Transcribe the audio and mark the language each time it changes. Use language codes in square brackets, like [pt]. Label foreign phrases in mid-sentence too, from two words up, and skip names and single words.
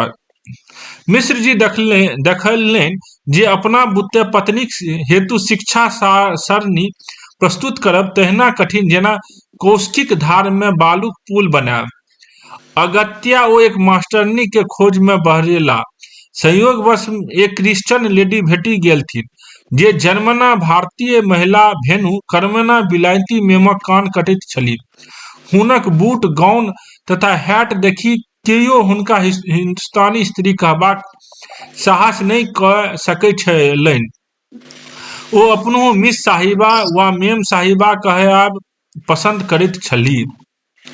[mai] मिश्र जी देखलनि जे अपना बुते पत्नीक हेतु शिक्षा सरणी प्रस्तुत करब तहिना कठिन जेना कौशिक धार में बालूक पुल बनायब। अगत्या ओ एक मास्टरनी के खोज में बहरेला। संयोगवश एक क्रिश्चियन लेडी भेटी गेलथिन जे जन्मना भारतीय महिला भेनु कर्मना विलायती मेमक कान कटैत छलीह। हुनक बूट गाउन तथा हैट देखि केओ हुनका हिंदुस्तानी स्त्री कहबाक साहस नहीं कऽ सकै छलनि। ओ अपनो मिस साहिबा वा मेम साहिबा कहब पसंद करैत छलीह।